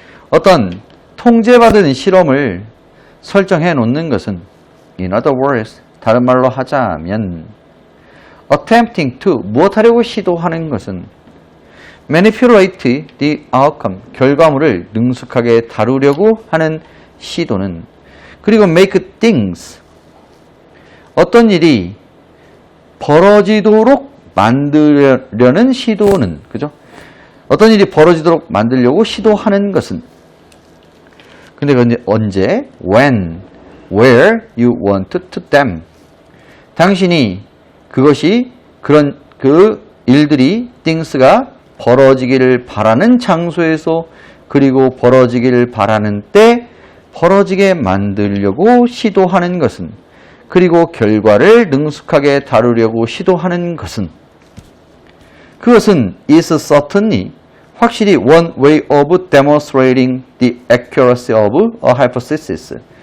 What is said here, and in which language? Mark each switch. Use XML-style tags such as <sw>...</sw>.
<ko>어떤 통제받은 실험을 설정해 놓는 것은</ko> <en>in other words,</en> <ko>다른 말로 하자면</ko> <en>attempting to,</en> <ko>무엇하려고 시도하는 것은</ko> <en>manipulate the outcome,</en> <ko>결과물을 능숙하게 다루려고 하는 시도는 그리고</ko> <en>make things,</en> <ko>어떤 일이 벌어지도록 만들려는 시도는, 그죠? 어떤 일이 벌어지도록 만들려고 시도하는 것은 근데 언제?</ko> <en>When, where you want to them.</en> <ko>당신이 그것이 그런 일들이 things가 벌어지기를 바라는 장소에서 그리고 벌어지기를 바라는 때 벌어지게 만들려고 시도하는 것은 그리고 결과를 능숙하게 다루려고 시도하는 것은 그것은</ko> <en>is certainly</en> <ko>확실히</ko> <en>one way of demonstrating the accuracy of a hypothesis.</en>